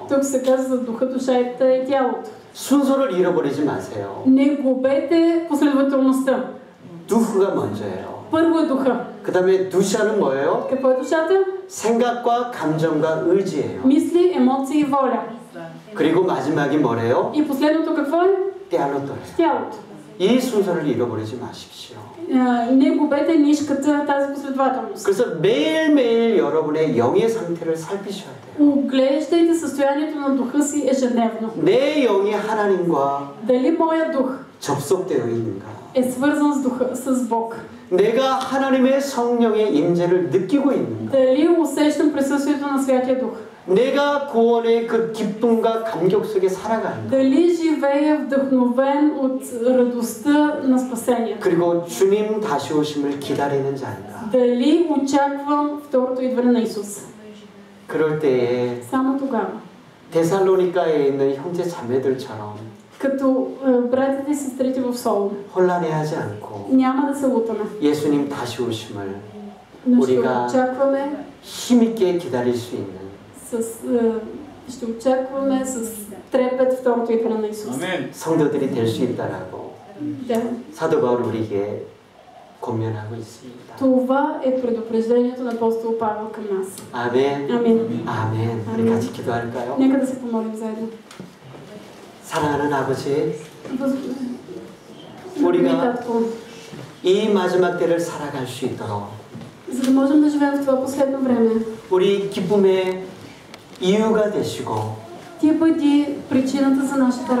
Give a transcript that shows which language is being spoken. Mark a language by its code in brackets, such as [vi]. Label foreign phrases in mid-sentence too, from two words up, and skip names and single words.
[bg] Тук се казва за духа, душата и тялото. [ko] 순서를 잃어버리지 마세요. [bg] Не губете последователността. [ko] 두흐가 먼저예요. [bg] Първо е духа. [ko] 그 다음에 두샤는 뭐예요? [bg] Какво е душата? [ko] 생각과 감정과 의지예요. [bg] Мисли, емоции и воля. [ko] 그리고 마지막이 뭐래요? [bg] И последното какво е? [ko] 띠알로또래요. [bg] Тялото. [ko] 이 순서를 잃어버리지 마십시오. [bg] Не губете нишката, тази последователност. [ko] 그래서 매일매일 여러분의 영의 상태를 살피셔야 돼요. [bg] Оглеждайте състоянието на духа си ежедневно. [ko] 내 영이 하나님과 [bg] Дали моя дух [ko] 접속되어 있는가? [bg] е свързан с духа, с Бог? [ko] 내가 하나님의 성령의 임재를 느끼고 있는가? [bg] Дали усещам присъствието на Святия Дух? [ko] 내가 구원의 그 기쁨과 감격 속에 살아가는가? [bg] Дали живея вдъхновен от радостта на спасението? [ko] 그리고 주님 다시 오심을 기다리는 자인가? [bg] Дали очаквам второто идване на Исус? [ko] 그럴 때에 [bg] Само тогава. [ko] 데살로니가에 있는 형제 자매들처럼 [bg] Като братите и сестрите в Солун. [ko] 혼란해하지 않고 [bg] Няма да се лутаме. [ko] 예수님 다시 오심을 [bg] Но ще [ko] 우리가 [bg] очакваме [ko] 힘있게 기다릴 수 있는 [bg] ще очакваме с трепет второто идване на Исус. [ko] 성도들이 될 수 있다라고 [bg] Да. [ko] 사도 바울 우리에게 권면하고 있습니다. [bg] Това е предупреждението на апостол Павел към нас. [ko] 아멘. [bg] Амин. [ko] 아멘. 우리 같이 기도할까요? [bg] Нека да се помолим заедно. [ko] 사랑하는 아버지, [bg] Любими татко, [ko] 이 마지막 때를 살아갈 수 있도록 [bg] за да можем да живеем в това последно време, [ko] 우리 기쁨의 이유가 되시고 [bg] Ти бъди причината за нашата радост.